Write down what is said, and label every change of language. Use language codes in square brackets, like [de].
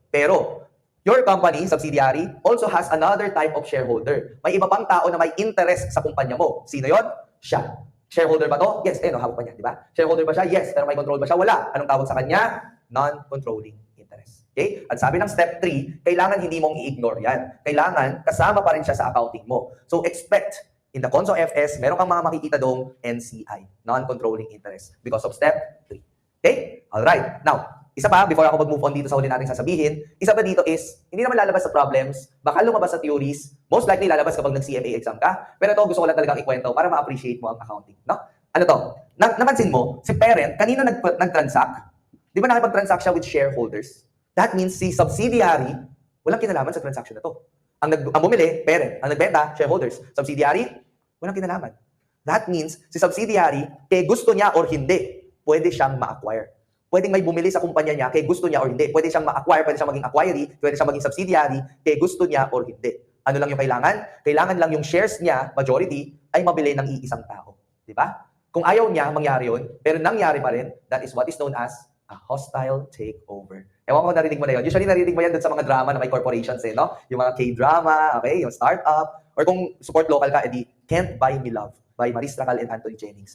[en] Pero your company, subsidiary, also has another type of shareholder. [tl] May iba pang tao na may interest sa kumpanya mo. Sino yon? Siya. Shareholder ba to? Yes. Hawak pa niya, di ba? Shareholder ba siya? Yes. Pero may control ba siya? Wala. Anong tawag sa kanya? [en] Non-controlling interest. [tl] Okay? At sabi ng step 3, kailangan hindi mong i-ignore yan. Kailangan kasama pa rin siya sa accounting mo. [en] So expect in the Conso FS, [tl] meron kang mga makikita doong [en] NCI, non-controlling interest, because of step 3. Okay? Alright. Now, [tl] Isa pa, before ako mag-move on dito sa huli natin sasabihin, isa pa dito is, hindi naman lalabas sa problems, baka lumabas sa theories, most likely lalabas kapag nag-CMA exam ka, pero ito gusto ko lang talagang ikwento para ma-appreciate mo ang accounting, no? Ano to? Napansin mo, si parent, kanino nag-transact? Di ba nakipag-transact siya with shareholders? [en] That means [tl] si subsidiary, walang kinalaman sa transaction na to. Ang bumili, parent. Ang nagbenta, shareholders. Subsidiary, walang kinalaman. [en] That means, [tl] si subsidiary, kay gusto niya or hindi, pwede siyang ma-acquire. Pwedeng may bumili sa kumpanya niya kay gusto niya or hindi. Pwede siyang ma-acquire, pwede siyang maging acquiree, pwede siyang maging subsidiary kay gusto niya or hindi. Ano lang yung kailangan? Kailangan lang yung shares niya, majority, ay mabili ng iisang tao. Di ba? Kung ayaw niya, mangyari yun, pero nangyari pa rin, [en] that is what is known as a hostile takeover. [tl] Ewan ko narinig mo na yun. Usually narinig mo yan dun sa mga drama na may corporations no? Yung mga K-drama, okay? Yung startup. Or kung support local ka, edi Can't Buy Me Love by Maris Racal and Anthony Jennings.